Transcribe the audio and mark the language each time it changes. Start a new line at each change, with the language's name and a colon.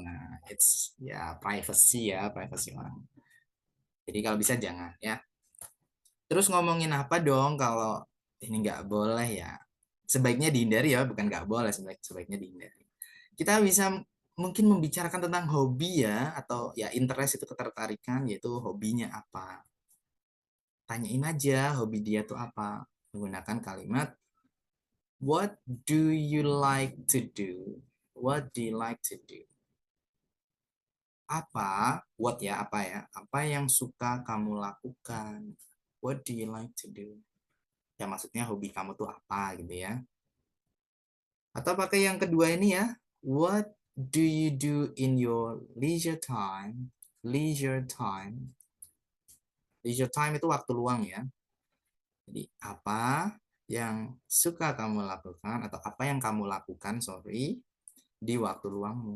Indonesian: Nah,
English: it's
Indonesian: ya privacy ya, privacy orang. Jadi kalau bisa jangan ya. Terus ngomongin apa dong kalau ini nggak boleh ya? Sebaiknya dihindari ya, bukan nggak boleh, sebaiknya dihindari. Kita bisa mungkin membicarakan tentang hobi ya, atau ya interest itu ketertarikan, yaitu hobinya apa. Tanyain aja hobi dia tuh apa. Menggunakan kalimat,
English: what do you like to do? What do you like to do?
Indonesian: Apa,
English: what
Indonesian: ya, apa ya? Apa yang suka kamu lakukan?
English: What do you like to do?
Indonesian: Ya maksudnya hobi kamu tuh apa gitu ya. Atau pakai yang kedua ini ya.
English: What do you do in your leisure time? Leisure time. Leisure time
Indonesian: itu waktu luang ya. Jadi apa yang suka kamu lakukan atau apa yang kamu lakukan,
English: sorry,
Indonesian: di waktu luangmu.